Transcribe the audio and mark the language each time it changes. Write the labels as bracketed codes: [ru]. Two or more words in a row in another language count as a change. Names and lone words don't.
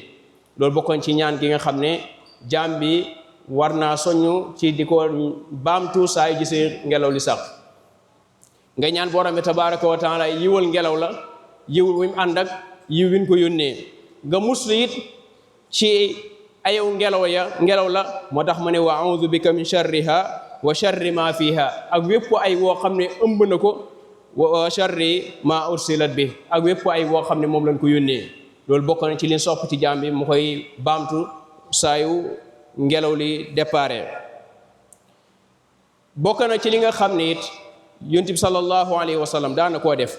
[wo] loolu bokkoon ci ñaan gi nga xam ne jaam bi war naa soññu ci di ko baamtu saa yu gisee ngelaw li sax nga ñaan borom bi [ar] تبارك وتعالى [wo] yiwal ngelaw la yiw wi mu ànd ak yiw wi ñu ko yónnee nga muslu it ci ayaw ngelaw la moo tax ma ne [ar] وأعوذ بك من شرها وشر ما فيها [wo] ak wépp ay woo xam ne ëmb na ko [ar] وشر ما أرسلت [wo] bi ak wépp ay woo xam ne moom lañ ko yónnee. loolu bokk na ci li sopp ci jaam bi mu koy baamtu saa yu ngelaw li déparé. bokk na ci li nga xam ne it yonent bi [ar] صلى الله عليه وسلم [wo] daana koo def.